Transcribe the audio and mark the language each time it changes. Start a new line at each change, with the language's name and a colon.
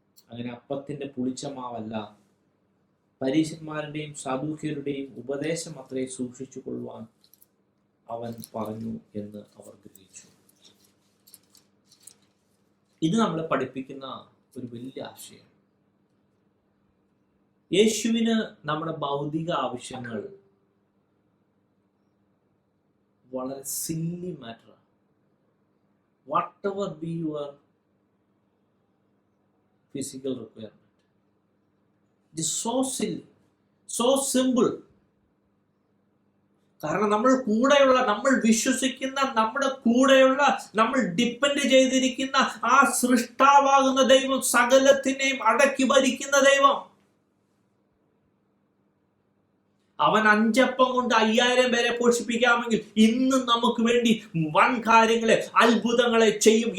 Malayalam: അങ്ങനെ അപ്പത്തിന്റെ പുളിച്ച മാവല്ല, പരീശന്മാരുടെയും സാദൂക്യരുടെയും ഉപദേശം അത്രേ സൂക്ഷിച്ചു കൊള്ളുവാൻ അവൻ പറഞ്ഞു എന്ന് അവർ ഗ്രഹിച്ചു. ഇത് നമ്മളെ പഠിപ്പിക്കുന്ന ഒരു വലിയ ആശയം. യേശുവിന് നമ്മുടെ ഭൗതിക ആവശ്യങ്ങൾ വളരെ silly matter.
English: Whatever be your physical requirement, it is so silly, so simple.
Malayalam: കാരണം നമ്മൾ കൂടെയുള്ള, നമ്മൾ വിശ്വസിക്കുന്ന, നമ്മുടെ കൂടെയുള്ള, നമ്മൾ ഡിപ്പെൻഡ് ചെയ്തിരിക്കുന്ന ആ സൃഷ്ടാവാകുന്ന ദൈവം, സകലത്തിനെയും അടക്കി ഭരിക്കുന്ന ദൈവം, അവൻ 5 അപ്പം കൊണ്ട് 5000 പേരെ പോഷിപ്പിക്കാമെങ്കിൽ ഇന്നും നമുക്ക് വേണ്ടി വൻ കാര്യങ്ങളെ, അത്ഭുതങ്ങളെ ചെയ്യും.